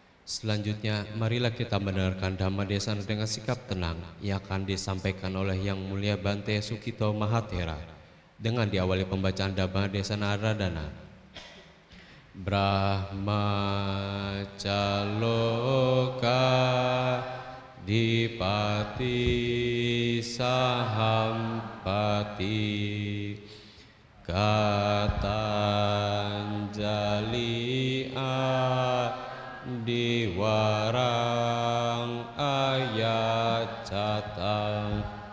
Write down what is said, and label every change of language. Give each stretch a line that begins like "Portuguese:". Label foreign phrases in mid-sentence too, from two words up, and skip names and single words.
Indonesian: Selanjutnya, marilah kita mendengarkan Dhamma Desana dengan sikap tenang yang akan disampaikan oleh Yang Mulia Bante Sukito Mahathera dengan diawali pembacaan Dhamma Desana Radana.
Pali: Brahmacaloka dipati sahampati katanjali diwarang ayacata